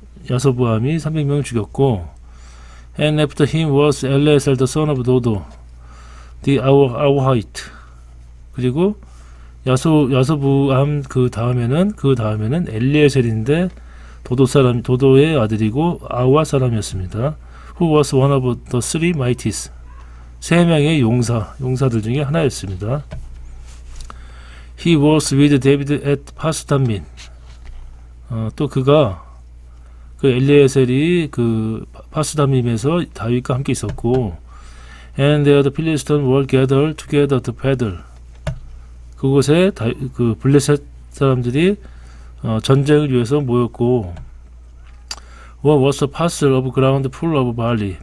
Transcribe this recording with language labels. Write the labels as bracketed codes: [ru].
[ko] 야소보암이 300명을 죽였고, [en] and after him was Eleazar the son of Dodo, the Ahohite. [ko] 그리고 야소보암 그 다음에는 엘리에셀인데 도도의 아들이고 아와 사람이었습니다. [en] Who was one of the three mighties. [ko] 세 명의 용사들 중에 하나였습니다. [en] He was with David at 파스담민. [ko] 또 그 엘리에셀이 그 파스담민에서 다윗과 함께 있었고, [en] and there the Philistines were gathered together to battle. [ko] 그곳에 그 블레셋 사람들이 전쟁을 위해서 모였고, [en] what was the parcel of ground full of barley.